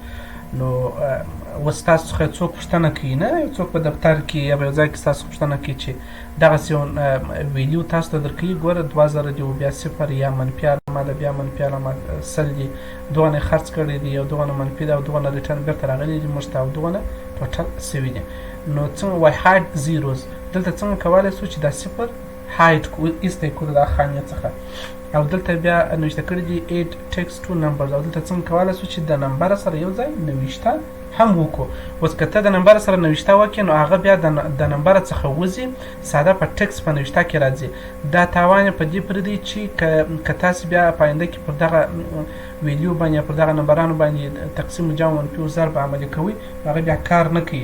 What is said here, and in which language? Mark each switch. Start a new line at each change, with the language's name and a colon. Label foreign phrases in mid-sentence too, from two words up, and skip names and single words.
Pashto: نو اوس تاسو څخه څوک پوښتنه کوي، نه یو څوک په دفتر کې یا په یو ځای کې تاسو پوښتنه کوي چې دغسې یو ویډیو تاسو ته درکوي، ګوره 2000 دي او بیا صفر یا منفي علامه ده، بیا منفي علامه 100 دي، دغونه خرڅ کړی دي او دغونه منفي ده او دغونه ریټرن بیرته راغلي دي موږ ته او دغونه ټوټل سوي دي. نو څنګه وای
English: hide zeros
Pashto: دلته څنګه کولی سو چې دا صفر هاید کړو، ایسته کړو د خانې څخه. او دلته بیا نوشته کړي دي
English: add text to numbers،
Pashto: او دلته څنګه کولی سو چې د نمبر سره یو ځای نوشته هم وکړو. اوس که ته د نمبر سره نوشته وکړې نو هغه بیا د نمبر څخه وځي ساده په ټکس په نوشته کې راځي. دا تاوان یې په دې پورې دی چې که تاسې بیا په آینده کې پر دغه ویډیو باندې یا پر دغه نمبرانو باندې تقسیم جمع منفي او ضرب عملي کوئ، هغه بیا کار نه کوي.